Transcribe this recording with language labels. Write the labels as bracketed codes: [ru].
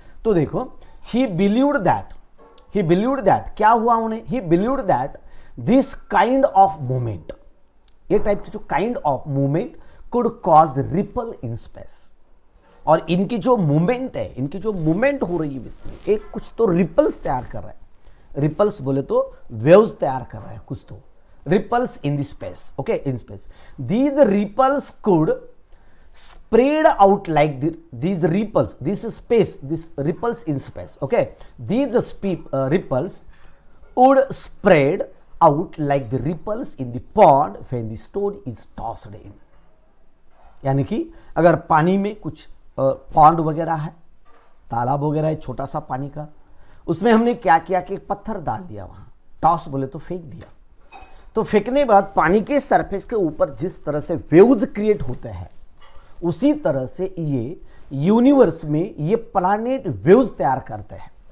[hi] तो देखो, [en] he believed that [hi] क्या हुआ उन्हें, [en] he believed that this kind of movement, [hi] ये टाइप की जो [en] Kind of movement could cause ripple in space. [hi] और इनकी जो मूवमेंट है, इनकी जो मूवमेंट हो रही है इसमें एक कुछ तो रिपल्स तैयार कर रहा है। रिपल्स बोले तो वेव्स तैयार कर रहा है कुछ तो, [en] ripples in the space, [hi] okay, in space. [en] These ripples could spread out like these ripples, this ripples in space, okay, these ripples would spread out like the ripples in the pond when the stone is tossed in। [hi] यानी कि अगर पानी में कुछ pond वगैरह है, तालाब वगैरह है छोटा सा पानी का, उसमें हमने क्या किया कि एक पत्थर डाल दिया, वहां टॉस बोले तो फेंक दिया। तो फेंकने के बाद पानी के सरफेस के ऊपर जिस तरह से वेव्स क्रिएट होते हैं, उसी तरह से ये यूनिवर्स में ये प्लैनेट वेव्स तैयार करते हैं।